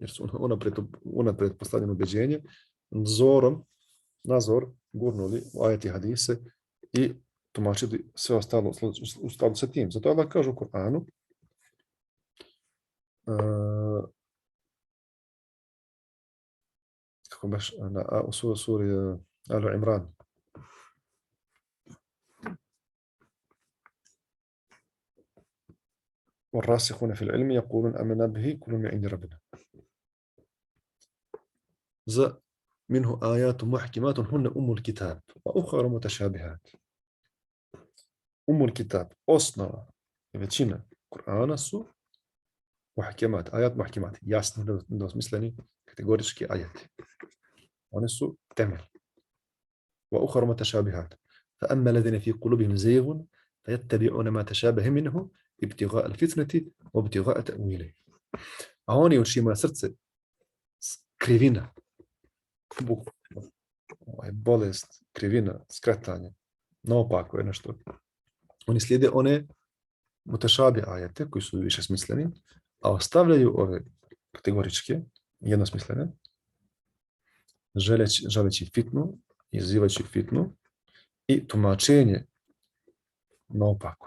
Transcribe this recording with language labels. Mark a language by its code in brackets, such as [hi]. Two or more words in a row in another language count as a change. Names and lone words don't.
[bs] jer su unaprijed postavljeno ubeđenje, nazor, gurnuli u ajeti hadise i tumačili sve ostalo u skladu sa tim. Zato Allah kaže u Kur'anu, kako baš u suri Al Imran, [ar] والراسخون في العلم يقولون آمنا به كل من عند ربنا منه آيات محكمات هن أم الكتاب وأخرى متشابهات. أم الكتاب [bs] osnova i većina Kur'ana su muhkemat, ajat muhkemat, jasno nedvosmisleni kategorički ajati. Oni su temelj. [ar] وأخرى متشابهات فأما الذين في قلوبهم زيغ فيتبعون ما تشابه منه ابتغاء الفتنة وابتغاء تأويله. [bs] A oni u čijima srce krivina, bolest, krivina, skretanje, naopako je nešto. Oni slijede one mutešabi ajete koji su više smisleni, a ostavljaju ove kategoričke, jednosmislene, želeći fitnu, izazivajući fitnu i tumačenje naopako.